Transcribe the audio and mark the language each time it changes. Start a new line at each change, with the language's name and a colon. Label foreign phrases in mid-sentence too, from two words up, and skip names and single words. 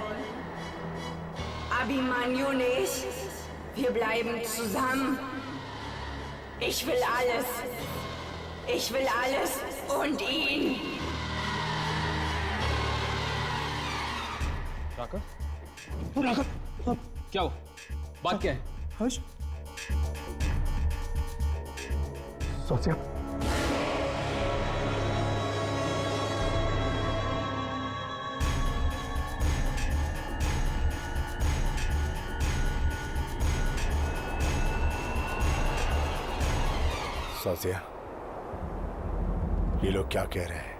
German: Abhimanyu nicht. Wir bleiben zusammen. Ich will alles. Ich will alles und ihn.
Hindi: राघव? क्या हो? बात क्या है? हर्ष? सोचिया। साजिया, ये लोग क्या कह रहे हैं?